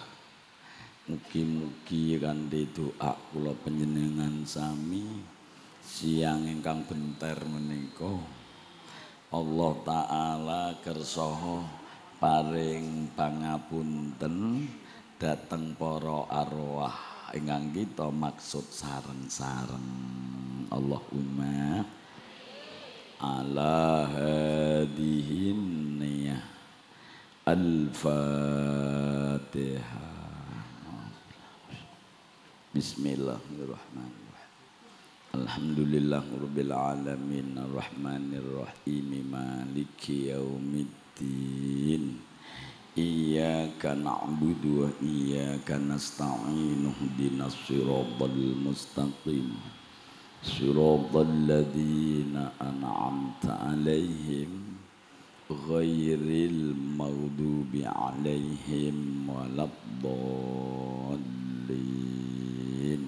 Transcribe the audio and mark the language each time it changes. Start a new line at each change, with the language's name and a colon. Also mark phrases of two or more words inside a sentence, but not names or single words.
Javanese: Mugi-mugi kanthi doa kula panjenengan sami siang ingkang benter menika Allah taala kersaha paring pangapunten dhateng para arwah ingkang kita maksud sareng-sareng.
Arabic: اللهم على هذه النية الفاتحة. بسم الله الرحمن الرحيم. الحمد لله رب العالمين الرحمن الرحيم مالك يوم الدين إياك نعبد وإياك نستعين اهدنا الصراط المستقيم صراط الذين أنعمت عليهم غير المغضوب عليهم ولا الضالين.